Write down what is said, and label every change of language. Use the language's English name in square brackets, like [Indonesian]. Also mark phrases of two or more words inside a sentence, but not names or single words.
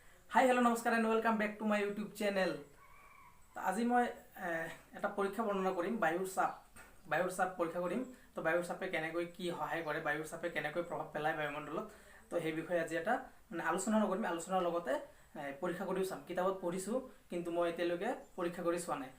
[English] hi hello नमस्कार and welcome back to my YouTube channel. [Hindi] आज मैं [Assamese] এটা পৰীক্ষা বৰ্ণনা কৰিম বায়ুৰ চাপ পৰীক্ষা কৰিম। তো বায়ুৰ চাপে কেনেকৈ কি সহায় কৰে, বায়ুৰ চাপে কেনেকৈ প্ৰভাৱ পেলায় বায়ুমণ্ডলত, তো সেই বিষয়ে আজি এটা আলোচনা কৰিম। আলোচনাৰ লগতে পৰীক্ষা কৰিও চাম। কিতাপত পঢ়িছোঁ কিন্তু মই এতিয়ালৈকে পৰীক্ষা কৰি চোৱা নাই।